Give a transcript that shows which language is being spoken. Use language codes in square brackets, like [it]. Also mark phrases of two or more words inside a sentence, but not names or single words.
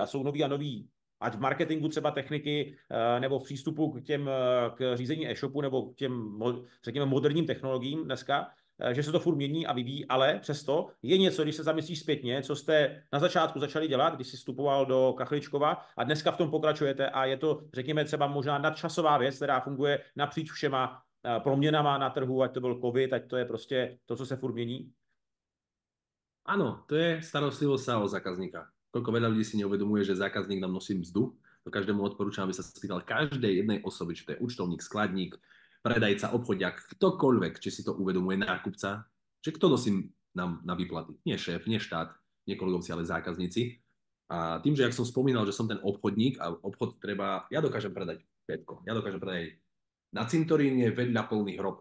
[cs] jsou nový a nový, ať v marketingu třeba techniky nebo v přístupu k řízení e-shopu nebo k těm, řekněme, moderním technologiím dneska, že se to furt mění a vyvíjí, ale přesto je něco, když se zamyslíš zpětně, co jste na začátku začali dělat, když jsi vstupoval do Kachličkova a dneska v tom pokračujete a je to, řekněme, třeba možná nadčasová věc, která funguje napříč všema proměnama na trhu, ať to byl COVID, ať to je prostě to, co se furt mění? [sk] Áno, to je starostlivosť sa o zákazníka. Koľko veľa ľudí si neuvedomuje, že zákazník nám nosí mzdu. To každému odporúčam, aby sa spýtal každej jednej osoby, či to je účtovník, skladník, predajca, obchodiak, ktokoľvek, či si to uvedomuje, nákupca, že kto nosí nám na výplaty. Nie šéf, nie štát, nie kolegovci, ale zákazníci. A tým, že jak som spomínal, že som ten obchodník a obchod treba, ja dokážem predať pätko, ja dokážem predať na cintoríne veľa plný hrob.